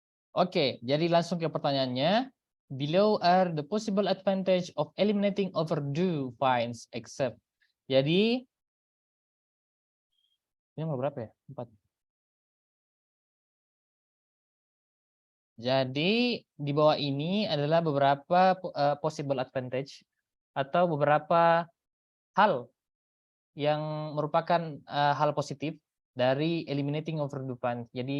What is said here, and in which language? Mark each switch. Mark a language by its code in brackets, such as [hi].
[id] Oke, jadi langsung ke pertanyaannya. [en] Below are the possible advantage of eliminating overdue fines except. [id] Jadi ini nomor berapa ya? 4. Jadi di bawah ini adalah beberapa [en] possible advantage [id] atau beberapa hal yang merupakan hal positif dari [en] eliminating overdue fines.